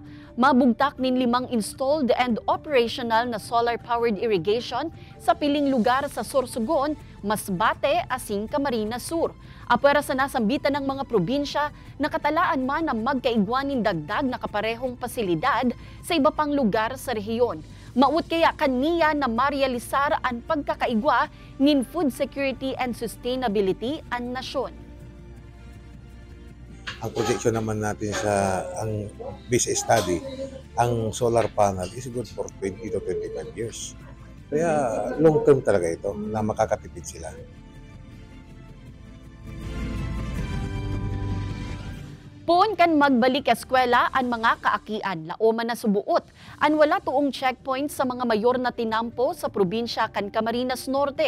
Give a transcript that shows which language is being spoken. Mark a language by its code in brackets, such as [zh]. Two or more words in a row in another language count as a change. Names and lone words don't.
[bik] Mabugtak nin 5 [en] installed and operational [bik] na solar-powered irrigation sa piling lugar sa Sorsogon, Masbate, asing Camarines Sur. Apwera sa nasambitan ng mga probinsya, nakatalaan man na magkaigwanin dagdag na kaparehong pasilidad sa iba pang lugar sa rehiyon. Maut kaya kaniya na marealisar ang pagkakaigwa nin [en] food security and sustainability [bik] ang nasyon. [tl] Ang projection naman natin sa ang [en] base study, [tl] ang [en] solar panel is good for 20 to 25 years. [tl] Kaya [en] long term [tl] talaga ito na makakatipid sila. [bik] Poon kan magbalik eskwela ang mga kaakian, laoman na subuot. An wala tuong checkpoint sa mga mayor na tinampo sa probinsya kan Camarines Norte.